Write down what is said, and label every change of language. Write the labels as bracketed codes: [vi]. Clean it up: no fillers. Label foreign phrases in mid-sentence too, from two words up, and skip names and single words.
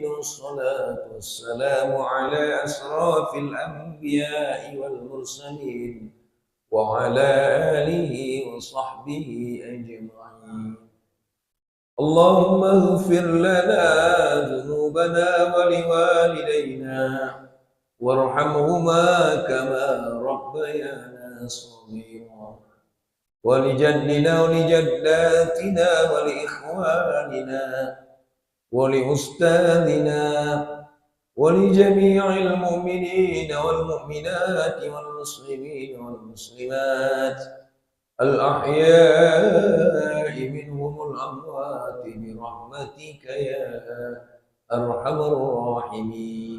[ar] والصلاة والسلام على أشرف الأنبياء والمرسلين وعلى آله وصحبه أجمعين. اللهم اغفر لنا ذنوبنا ولوالدينا وارحمهما كما ربيانا صغيرا ولجدنا ولجداتنا ولإخواننا ولأستاذنا ولجميع المؤمنين والمؤمنات والمسلمين والمسلمات الأحياء منهم والأموات برحمتك يا أرحم الراحمين.